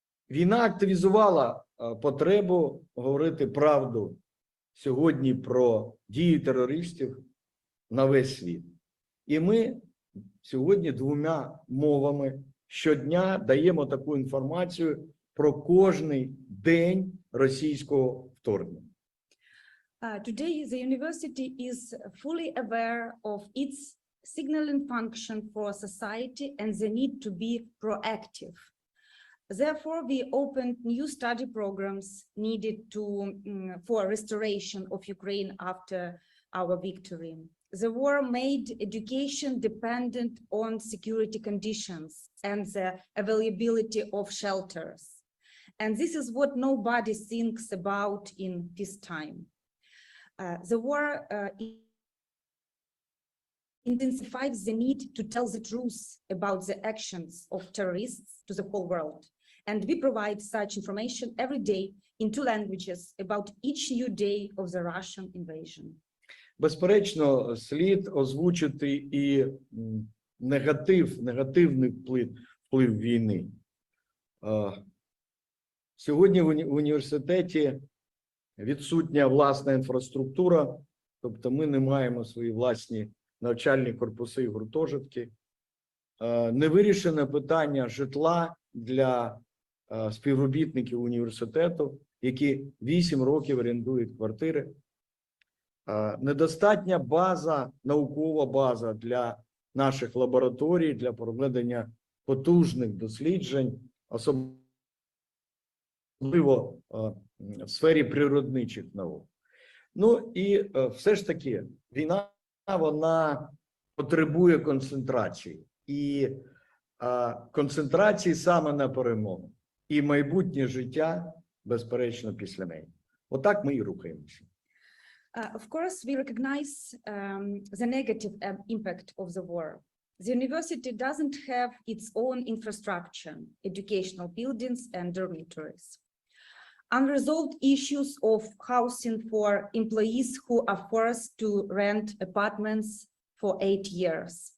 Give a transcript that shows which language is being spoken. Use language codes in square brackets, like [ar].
[uk] Війна активізувала потребу говорити правду сьогодні про дії терористів на весь світ. І ми сьогодні двома мовами щодня даємо таку інформацію про кожний день російського вторгнення. [en] Today, the university is fully aware of its signaling function for society and the need to be proactive. Therefore, we opened new study programs needed for restoration of Ukraine after our victory. The war made education dependent on security conditions and the availability of shelters. And this is what nobody thinks about in peacetime. The war intensifies the need to tell the truth about the actions of terrorists to the whole world. And we provide such information every day in 2 languages about each new day of the Russian invasion. [uk] Безперечно, слід озвучити і негативний вплив війни. Сьогодні в університеті відсутня власна інфраструктура, тобто ми не маємо свої власні навчальні корпуси і гуртожитки. Не вирішене питання житла для співробітників університету, які 8 років орендують квартири. Недостатня база, наукова база для наших лабораторій, для проведення потужних досліджень, особливо в сфері природничих наук. Ну і все ж таки війна, вона потребує концентрації. І концентрації саме на перемогу. І майбутнє життя, безперечно, після неї. Отак ми і рухаємося. [en] Of course, we recognize the negative impact of the war. The university doesn't have its own infrastructure, educational buildings and dormitories. Unresolved issues of housing for employees who are forced to rent apartments for 8 years.